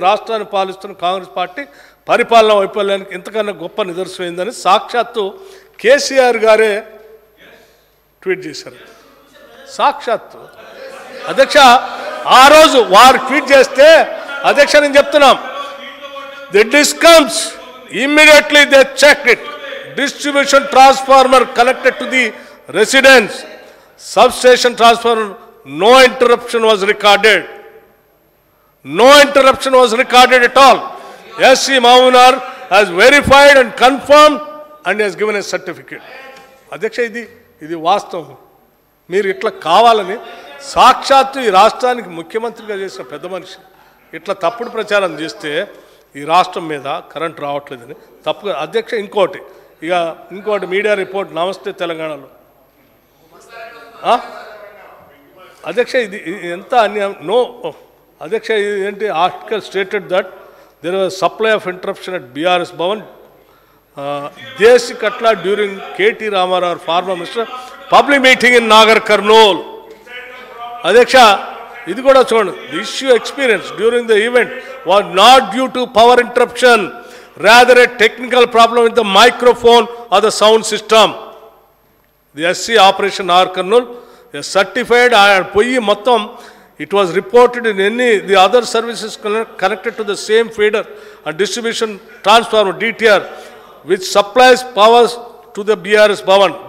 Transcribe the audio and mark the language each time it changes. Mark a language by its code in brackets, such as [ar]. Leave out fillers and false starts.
[te] రాష్ట్రాన్ని పాలిస్తున్న కాంగ్రెస్ పార్టీ పరిపాలన వైఫల్యానికి ఇంతకన్నా గొప్ప నిదర్శనమైందని సాక్షాత్తు కేసీఆర్ గారే ట్వీట్ చేశారు. సాక్షాత్తు అధ్యక్ష ఆ రోజు వారు ట్వీట్ చేస్తే అధ్యక్ష నేను చెప్తున్నాం, [en] The DISCOMs immediately they check it. Distribution transformer connected to the residence. Substation transformer, no interruption was recorded. No interruption was recorded at all. SC Mahunar has verified and confirmed and has given a certificate. [te] అధ్యక్ష ఇది వాస్తవం. మీరు ఇట్లా కావాలని సాక్షాత్తు ఈ రాష్ట్రానికి ముఖ్యమంత్రిగా చేసిన పెద్ద మనిషి ఇట్లా తప్పుడు ప్రచారం చేస్తే ఈ రాష్ట్రం మీద కరెంట్ రావట్లేదని తప్పుగా అధ్యక్ష. ఇంకోటి మీడియా రిపోర్ట్ నమస్తే తెలంగాణలో అధ్యక్ష ఇది ఎంత అన్యాయం. [en] No అధ్యక్ష ఏంటి article stated that there was supply of interruption at BRS Bhavan Deshikatla during KT Rama Rao former minister public meeting in Nagarkurnool. [te] అధ్యక్ష ఇది కూడా చూడండి. [en] The issue experience during the event was not due to power interruption, rather a technical problem with the microphone or the sound system. The SC operation Nagar Karnool is certified and [te] poyi mottam. [en] It was reported in the other services connected to the same feeder and distribution transformer DTR which supplies powers to the BRS Bhavan.